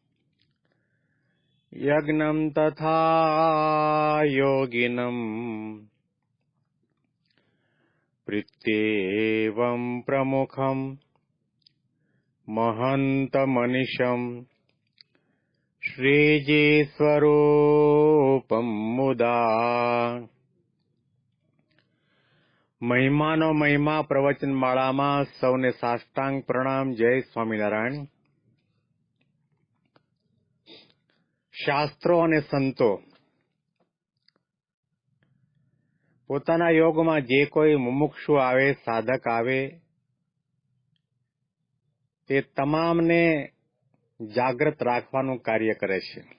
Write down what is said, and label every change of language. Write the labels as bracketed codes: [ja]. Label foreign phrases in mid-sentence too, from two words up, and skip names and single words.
[sa] यज्ञं तथा योगिनम् प्रीत्येवं प्रमुखं महन्तमनिशम् श्रीजीस्वरूपं मुदा। [gu] મહિમાનો મહિમા પ્રવચનમાળામાં સૌને સાષ્ટાંગ પ્રણામ. જય સ્વામિનારાયણ. શાસ્ત્રો અને સંતો પોતાના યોગમાં જે કોઈ મુમુક્ષુ આવે, સાધક આવે, તે તમામને જાગ્રત રાખવાનું કાર્ય કરે છે.